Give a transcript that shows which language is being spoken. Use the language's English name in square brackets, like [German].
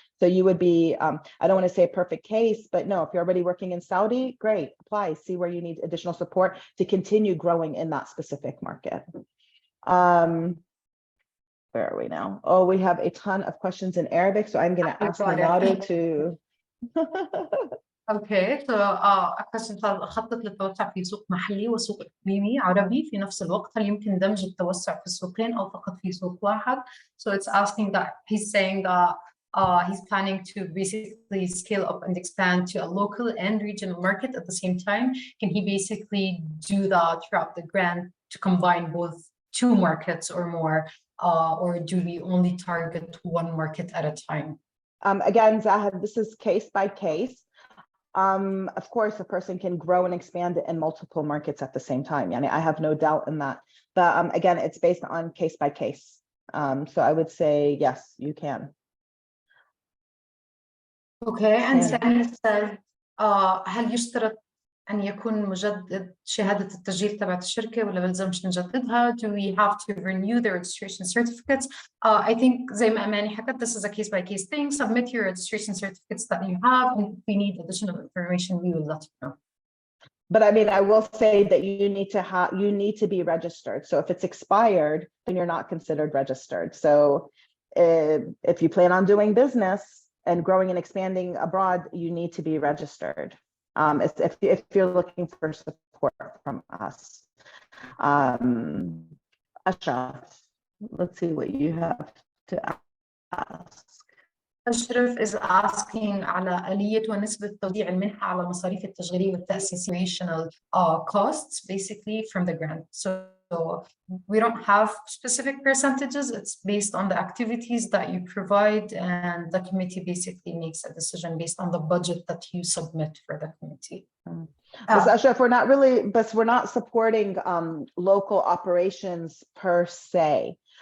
[English] So you would be, I don't want to say a perfect case, but no, if you're already working in Saudi, great, apply, see where you need additional support to continue growing in that specific market. Where are we now? Oh, we have a ton of questions in Arabic, so I'm going to ask Ninaru to... Okay, so question [Arabic] خطة للتوسع في سوق محلي وسوق إقليمي عربي في نفس الوقت، هل يمكن دمج التوسع في السوقين أو فقط في سوق واحد? [English] So it's asking that he's saying that he's planning to basically scale up and expand to a local and regional market at the same time. Can he basically do that throughout the grant to combine both two markets or more, or do we only target one market at a time? Again, Zahid, this is case by case. Of course, a person can grow and expand in multiple markets at the same time. I have no doubt in that. But again, it's based on case by case. So I would say, yes, you can. Okay, and Sami says, [Arabic] هل يشترط أن يكون مجدد شهادة التسجيل تبعت الشركة ولا بلزمش نجددها? [English] Do we have to renew the registration certificates? I think [Arabic] زي ما أماني حكت, [English] this is a case by case thing. Submit your registration certificates that you have, and if we need additional information, we will let you know. But I mean, I will say that you need to be registered. So if it's expired, then you're not considered registered. So if you plan on doing business and growing and expanding abroad, you need to be registered. If you're looking for support from us. Ashraf, let's see what you have to ask. [Arabic] أشرف [English] is asking [Arabic] على آلية ونسبة توزيع المنحة على المصاريف التشغيلية والتأسيسية [English] costs basically from the grant. So we don't have specific percentages. It's based on the activities that you provide, and the committee basically makes a decision based on the budget that you submit for the committee. But Ashraf, we're not supporting local operations per se.